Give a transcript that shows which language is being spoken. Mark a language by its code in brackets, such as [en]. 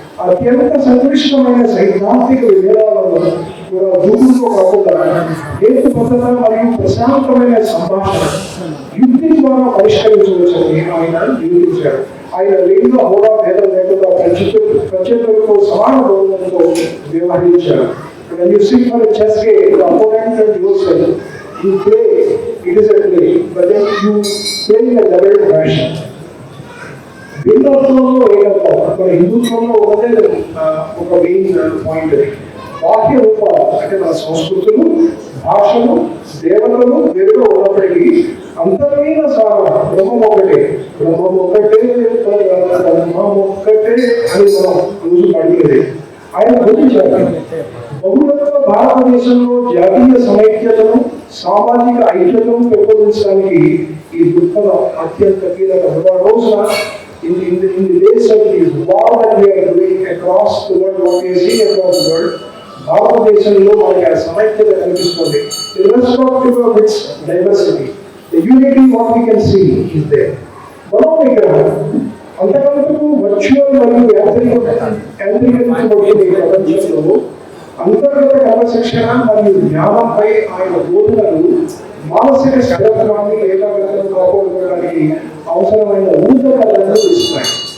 [te] అత్యంత సంక్లిష్టమైన సైద్ధాంతిక విభేదాలను కూడా దూకుడుతో కాకుండా హేతుబద్ధత మరియు ప్రశాంతమైన సంభాషణ యుక్తి ద్వారా పరిష్కరించవచ్చని ఆయన నిరూపించారు. ఆయన లింగ హోదా భేదం లేకుండా ప్రత్యర్థులతో సమాన గౌరవంతో వ్యవహరించారు. [en] When you sit for a chess game, the opponent and yourself, you play, it is a play, but then you play in a level fashion. [te] భిన్నత్వంలో ఏకత్వం, మన హిందుత్వంలో ఒకటే ఒక మెయిన్ పాయింట్. బాహ్య రూపాలు అంటే మన సంస్కృతులు, భాషలు, దేవతలు వేరుగా ఉన్నప్పటికీ అంతర్లీన సాధన బ్రహ్మం ఒకటే. బ్రహ్మం ఒక్కటే, బ్రహ్మం ఒక్కటే అని మనం రోజు పడిపోయేది. ఆయన గురించారు. బహుళత్వ భారతదేశంలో జాతీయ సమైక్యతను, సామాజిక ఐక్యతను పెంపొందించడానికి ఈ దృక్పథం అత్యంత కీలకం. [en] రోజున in the days of this war that we are doing across the world, what we are seeing across the world, [te] భారతదేశంలో మనకి ఆ సమైక్యత కనిపిస్తుంది. [en] Irrespective of its diversity, the unity what we can see is there. [te] మనం ఇక్కడ అంతకంతకు virtual మరియు యాంత్రికరించబడిన ఈ ప్రపంచంలో అంతర్గత క్రమశిక్షణ మరియు జ్ఞానంపై ఆయన బోధనలు మానసిక స్థిరత్వాన్ని, ఏకాగ్రతను కాపాడుకోవడానికి అవసరమైన ఊర్ధకలను ఇస్తున్నాయి.